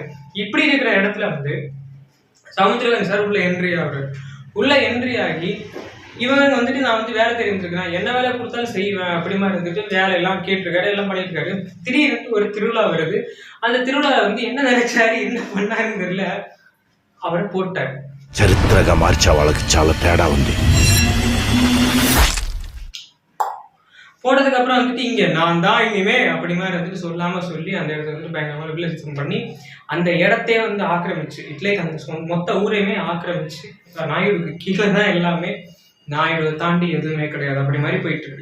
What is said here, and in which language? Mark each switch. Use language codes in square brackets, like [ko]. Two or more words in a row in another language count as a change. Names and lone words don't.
[ta] இப்படி இருக்கிற இடத்துல சமுத்திரகனி சார் உள்ள என்ட்ரி ஆகுறாரு. உள்ள என்ட்ரி ஆகி இவங்க நான் வேலை தெரிஞ்சிருக்கிறேன், என்ன வேலை கொடுத்தாலும் செய்வேன் அப்படி மாதிரி வேலை எல்லாம் கேட்டிருக்காரு, எல்லாம் பண்ணிட்டு இருக்காரு. திடீர்னு ஒரு திருவிழா வருது. அந்த திருவிழா என்ன நினைச்சாரு, என்ன பண்ணாருன்னு தெரியல, அவரை போட்டாரு. [te] చరిత్రగా మార్చే వాళ్ళకి చాలా తేడా ఉంది. [ta] போட்டதுக்கு அப்புறம் இங்க நான் தான் இனிமே அப்படி மாதிரி சொல்லாம சொல்லி அந்த இடத்துல பயங்கரமா விமர்சனம் பண்ணி அந்த இடத்தையே ஆக்கிரமிச்சு, இட்லைக்கு அந்த மொத்த ஊரையுமே ஆக்கிரமிச்சு, நாயுடுக்கு கீழே தான் எல்லாமே, நாயுடு தாண்டி எதுவுமே கிடையாது அப்படி மாதிரி போயிட்டு இருக்கு.